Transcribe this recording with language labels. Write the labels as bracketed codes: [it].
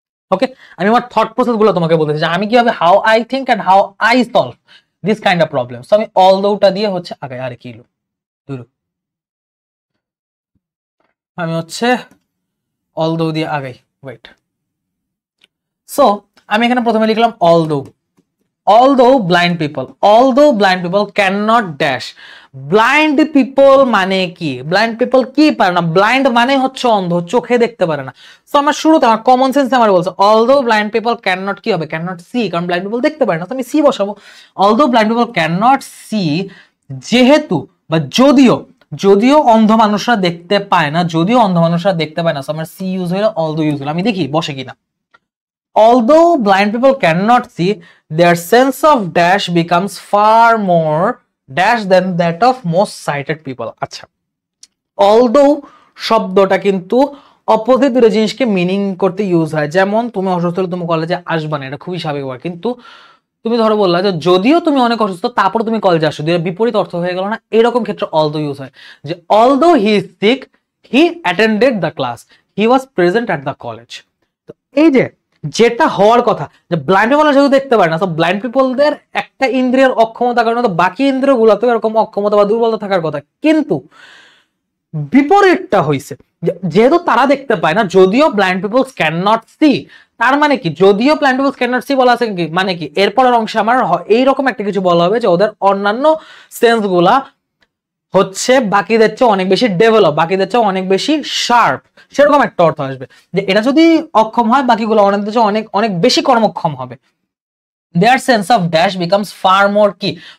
[bn] ওকে, আমি আমার thought process গুলো তোমাকে বলতেছি যে আমি কিভাবে, [en] How I think and how I solve this kind of problem. [bn] So আমি অলদোটা দিয়ে হচ্ছে আগে, আরে কি দূর, আমি হচ্ছে অলদো দিয়ে আগে, ওয়েট। সো আমি এখানে প্রথমে লিখলাম although. [en] although blind people cannot dash. [bn] Blind people মানে কি? ব্লাইন্ড পিপল কি পারে না? ব্লাইন্ড মানে হচ্ছে অন্ধ, চোখে দেখতে পারে না। সো আমার শুরুতে আমার কমন সেন্স আমার বলছে [en] although blind people cannot [bn] কি হবে? [en] cannot see, [bn] কারণ ব্লাইন্ড পিপল দেখতে পারে না, তো আমি সি বসাবো। [en] although blind people cannot see, [bn] যেহেতু বা যদিও অন্ধ মানুষরা দেখতে পায় না, সো আমার সি ইউজ হলো, although ইউজ হলো। আমি দেখি বসে কিনা। [en] although blind people cannot see, their sense of dash becomes far more dash than that of most sighted people. [bn] আচ্ছা, although শব্দটা কিন্তু অপোজিট দুটো জিনিসকে মিনিং করতে ইউজ হয়। যেমন তুমি অসুস্থ হলে তুমি কলেজে আসবা না, এটা খুবই স্বাভাবিক। কিন্তু তুমি ধরো বললা যে যদিও তুমি অনেক অসুস্থ তারপর তুমি কলেজে আসো, দুটো বিপরীত অর্থ হয়ে গেল না? এরকম ক্ষেত্রে [en] although [bn] ইউজ হয়, যে [en] although he is sick, he attended the class, he was present at the college। [bn] তো এই যে যেটা হওয়ার কথা, যে ব্লাইন্ড পিপল যেহেতু দেখতে পারে না, তো ব্লাইন্ড পিপলদের একটা ইন্দ্রিয়ের অক্ষমতার কারণে তো বাকি ইন্দ্রিয়গুলোতে এরকম অক্ষমতা বা দুর্বলতা থাকার কথা। কিন্তু বিপরীতটা হইছে, যেহেতু তারা দেখতে পায় না, যদিও [en] blind peoples can not see, [bn] তার মানে কি? যদিও [en] blind peoples can not see [bn] বলা আছে কি মানে কি? এরপরের অংশে আমার এইরকম একটা কিছু বলা হবে যে ওদের অন্যান্য সেন্স গুলা হচ্ছে বাকিদের চেয়ে অনেক বেশি ডেভেলপ, বাকিদের চেয়ে অনেক বেশি শার্প, সেরকম একটা অর্থ আসবে। যে এটা যদি অক্ষম হয়, বাকিগুলো অনেকদের চেয়ে অনেক অনেক বেশি কর্মক্ষম হবে। [en] their sense of dash becomes far more কি?